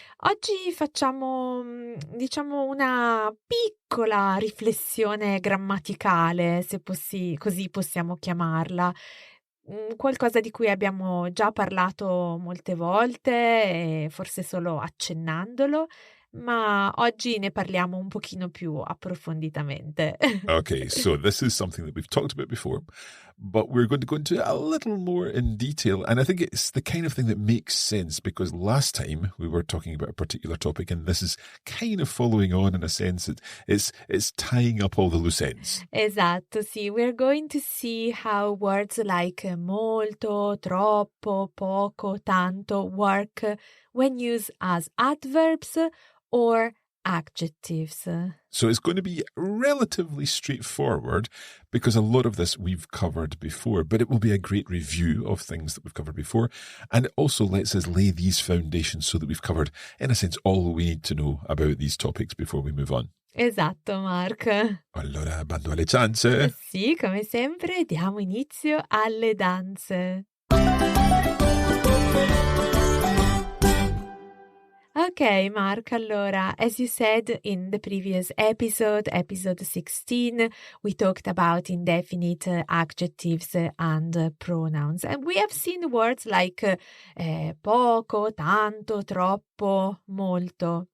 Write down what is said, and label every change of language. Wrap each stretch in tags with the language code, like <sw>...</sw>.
<it>Oggi facciamo, diciamo, una piccola riflessione grammaticale, se così possiamo chiamarla. Qualcosa di cui abbiamo già parlato molte volte, forse solo accennandolo, ma oggi ne parliamo un pochino più approfonditamente.</it> <en>Okay, so this is something that we've talked about before, but we're going to go into a little more in detail, and I think it's the kind of thing that makes sense because last time we were talking about a particular topic, and this is kind of following on in a sense. It's tying up all the loose ends.</en> <it>Esatto, sì.</it> <en>We're going to see how words like molto, troppo, poco, tanto work when used as adverbs or adjectives. So it's going to be relatively straightforward because a lot of this we've covered before, but it will be a great review of things that we've covered before. And it also lets us lay these foundations so that we've covered, in a sense, all we need to know about these topics before we move on.</en> <it>Esatto, Mark. Allora, bando alle ciance. Sì, come sempre, diamo inizio alle danze.</it> <en>Okay, Mark, allora, as you said in the previous episode 16, we talked about indefinite adjectives and pronouns. And we have seen words like poco, tanto, troppo, molto.</en>